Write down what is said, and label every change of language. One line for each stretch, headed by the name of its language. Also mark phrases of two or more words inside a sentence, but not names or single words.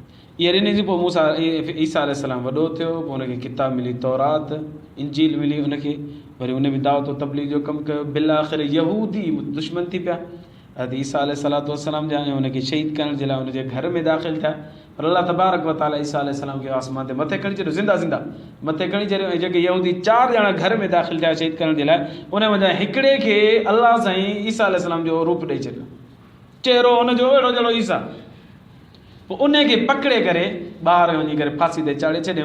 Sindhi: इहा ॾिनी जी पोइ मूसा ईसा अलैहिस्सलाम वॾो थियो, पोइ हुनखे किताब मिली, तौरात इंजील मिली उनखे, वरी उन बि दावत तबलीग जो कमु कयो। बिल आख़िर यहूदी दुश्मन थी पिया अॼु ईसा
Arabic: عليه الصلاة والسلام
Sindhi: जा, ऐं हुनखे शहीद करण जे लाइ हुनजे घर में दाख़िल थिया। पर
Arabic: الله تبارك وتعالى
Sindhi: ईसा अलैहिस्सलाम खे आसमान ते मथे खणी छॾियो, ज़िंदा मथे खणी छॾियो। ऐं जेके यहूदी 4 ॼणा घर में दाख़िल थिया शहीद करण जे लाइ, उन वञा हिकिड़े खे अल्लाह साईं ईसा अलैहिस्सलाम जो रूप ॾेई छॾियो, चहिरो हुनजो अहिड़ो जहिड़ो ईसा। पोइ उनखे पकिड़े करे ॿाहिरि वञी करे फांसी ते चाढ़े छॾियऊं।